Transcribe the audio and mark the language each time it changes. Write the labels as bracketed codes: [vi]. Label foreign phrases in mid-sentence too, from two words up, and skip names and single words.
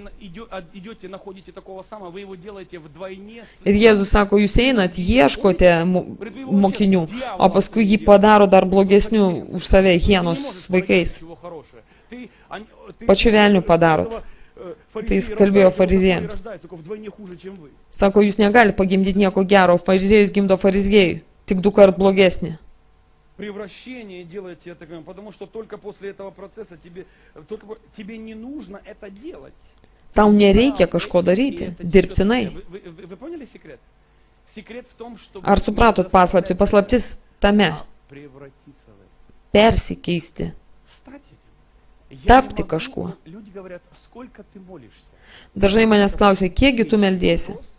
[lt] Ir Jėzus sako, jūs einat, ieškote mokinių, o paskui jį padaro dar blogesnių už save, hienos vaikais. Pačiu velniu padarot. Tai jis kalbėjo fariziejams. Sako, jūs negalite pagimdyti nieko gero, fariziejus gimdo fariziejų, tik 2 kart blogesnį. [ru] Превращение делайте таковым, потому что только после этого процесса тебе не нужно это делать. [lt] Tau nereikia kažko daryti, dirbtinai. Ar supratot paslaptį? Paslaptis tame. Persikeisti. Tapti kažkuo. Dažnai manęs klausia, kiekgi tu meldiesi?